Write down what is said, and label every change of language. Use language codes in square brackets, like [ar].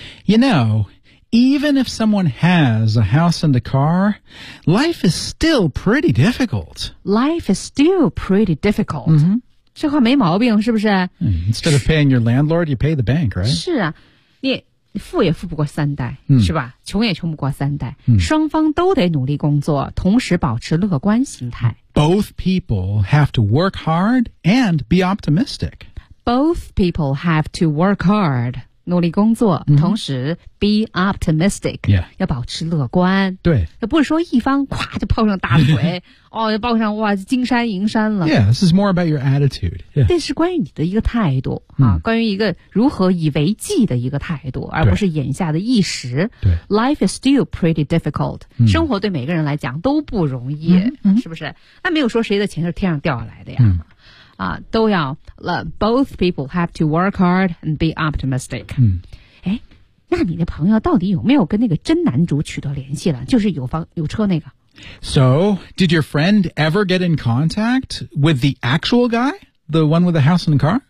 [en] You know, even if someone has a house and a car, life is still pretty difficult. Life is still pretty difficult.、 Mm-hmm. [zh] 这话没毛病是不是 [en] Instead of paying your landlord, you pay the bank, right? [zh] 是啊。你富也富不过三代、嗯、是吧穷也穷不过三代、嗯、双方都得努力工作同时保持乐观心态 [en] Both people have to work hard and be optimistic Both people have to work hard [zh] 努力工作、嗯、同时 [en] be optimistic、 yeah. [zh] 要保持乐观对那不是说一方哗就抱上大腿哦就抱上哇金山银山了 [en] Yeah, this is more about your attitude、yeah. [zh] 但是关于你的一个态度啊、关于一个如何以为计的一个态度而不是眼下的一时对 [en] Life is still pretty difficult、嗯、 [zh] 生活对每个人来讲都不容易、嗯嗯、是不是那没有说谁的钱是天上掉下来的呀、嗯、啊，都要 [en] Both people have to work hard and be optimistic、嗯、 [zh] 诶那你的朋友到底有没有跟那个真男主取得联系了就是有房有车那个 [en] So did your friend ever get in contact with the actual guy the one with the house and the car